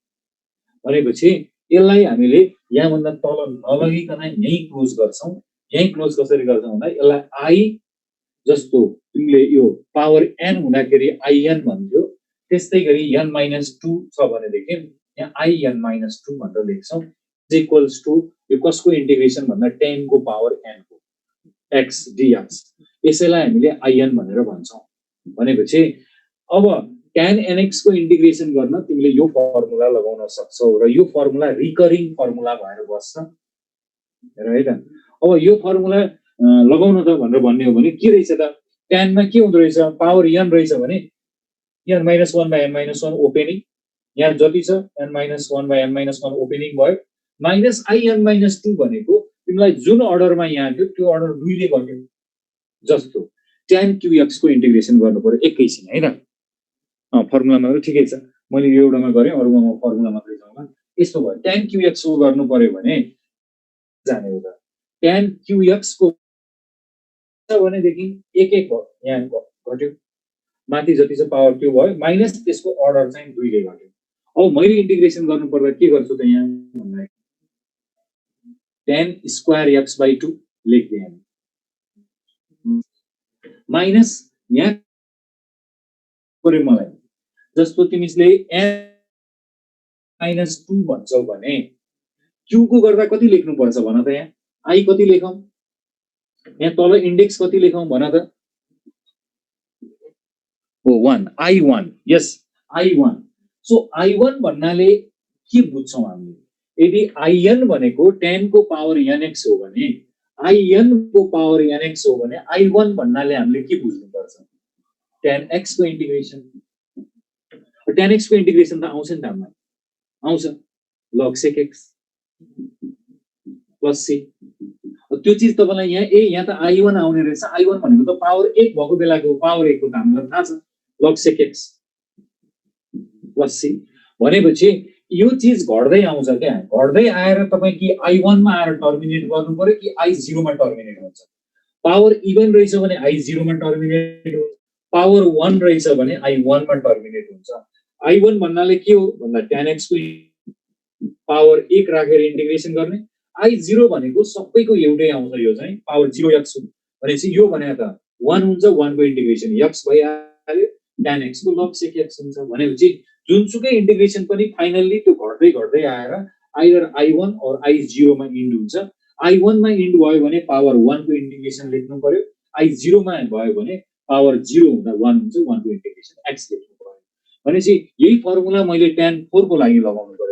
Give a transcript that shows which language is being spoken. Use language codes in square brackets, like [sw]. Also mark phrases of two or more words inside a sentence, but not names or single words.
[ne] भनेपछि यसलाई हामीले यहाँ भन्दा तल नलगिकन यही क्लोज गर्छौं यही क्लोज कसरी गर्छौं भन्दा यसलाई i जस्तो तिमीले यो पावर n हुँदाखेरि in भन्थ्यो त्यस्तै गरी n - 2 छ भनेदेखि यहाँ in - 2 भनेर लेख्छौं [en] equals to [ne] यो कसको इन्टिग्रेसन भन्दा tan को पावर n को x dx यसैलाई हामीले in भनेर भन्छौं भनेपछि अब tan nx को इन्टिग्रेसन गर्न तिमीले यो फर्मुला लगाउन सक्छौ र यो फर्मुला [en] recurring formula [ne] भएर बस्छ हेर है त अब यो फर्मुला लगाउन त भनेर भन्ने हो भने के रहेछ त tan मा के हुँदो रहेछ पावर n रहेछ भने n - 1 by n - 1 ओपनिङ यहाँ जति छ n - 1 by n - 1 ओपनिङ भयो माइनस in - 2 भनेको तिमीलाई जुन अर्डरमा यहाँ थियो त्यो अर्डर 2 ले गर्यो जस्तो tan qx को इन्टिग्रेसन गर्नु पर्यो एकैछिन है त फर्मुलामा ठिकै छ मैले यो एउटामा गरे अरुमा म फर्मुला मात्रै जाउँला यस्तो भयो tan qx को गर्नु पर्यो भने जाने हो त tan qx को भनेदेखि एक एक भयो यहाँ घट्यो माथि जति छ पावर त्यो भयो माइनस त्यसको अर्डर चाहिँ 2 ले घट्यो अब मैले इन्टिग्रेसन गर्नु पर्दा के गर्छु त यहाँ भन्दा tan square x by 2 लेख्दिए माइनस यहाँ पर्यो मलाई जस्तो तिमीले n - 2 भन्छौ भने q को गर्दा कति लेख्नु पर्छ भन त यहाँ i कति लेखौं यहाँ तल इन्डेक्स कति लेखौं भन त हो 1 i1 यस i1 सो i1 भन्नाले के बुझ्छौं हामीले यदि in भनेको tan को पावर nx हो भने in को पावर nx हो भने i1 भन्नाले हामीले के बुझ्नु पर्छ tan x को इन्टिग्रेसन tan x को इन्टिग्रेसन त आउँछ नि त हामीलाई आउँछ log sec x plus c त्यो चीज तपाईलाई यहाँ त i1 आउने रहेछ i1 भनेको त पावर 1 भएको बेलाको पावर 1 को त हामीलाई थाहा छ log sec x plus c भनेपछि यो चीज घट्दै आउँछ क्या, घट्दै आएर तपाईँ कि I1 मा आएर टर्मिनेट गर्नु पर्यो कि I0 मा टर्मिनेट हुन्छ। पावर इभन रहेछ भने I0 मा टर्मिनेट हुन्छ, पावर 1 रहेछ भने I1 मा टर्मिनेट हुन्छ। I1 भन्नाले के हो भन्दा tan x को पावर 1 राखेर इन्टिग्रेसन गर्ने, I0 भनेको सबैको एउटै आउँछ, यो चाहिँ पावर 0x हो भनेपछि यो भने त 1 हुन्छ, 1 को इन्टिग्रेसन x भइहाल्यो, tan x को log sec x हुन्छ। भनेपछि जुनसुकै इन्टिग्रेसन पनि फाइनल्ली त्यो घट्दै घट्दै आएर आइदर I1 और I0 मा इन्ड हुन्छ। I1 मा इन्ड भयो भने पावर 1 को इन्टिग्रेसन लेख्नु पर्यो, I0 मा भयो भने पावर 0 हुँदा 1 हुन्छ, 1 को इन्टिग्रेसन x लेख्नु पर्यो। भनेपछि यही फर्मुला मैले tan 4 को लागि लगाउनु पर्यो।